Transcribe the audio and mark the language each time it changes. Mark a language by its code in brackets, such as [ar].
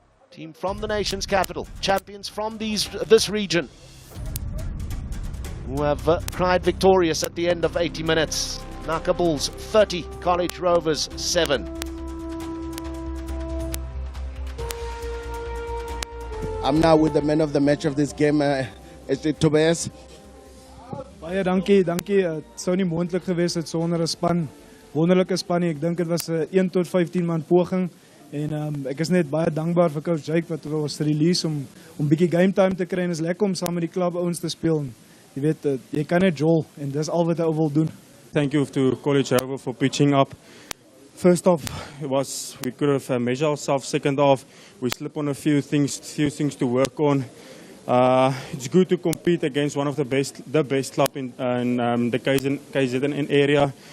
[en] Team from the nation's capital, champions from this region, who have cried victorious at the end of 80 minutes. Naka Bulls 30, College Rovers 7. I'm now with the man of the match of this game, Tobias. [af] Baie dankie. Het sou nie moontlik gewees het sonder 'n span. Wonderlike span nie. Ek dink dit was 'n 1 tot 15 man poging. En ek is net baie dankbaar vir coach Jake wat ons release om bietjie game time te kry, en is lekker om saam met die klub ouens te speel. Jy weet, jy kan net jol en dis al wat hy wil doen. [en] Thank you to College Rovers for pitching up. First off, we could have measured ourselves. Second off, we slipped on a few things to work on. It's good to compete against one of the best club in the KZN area.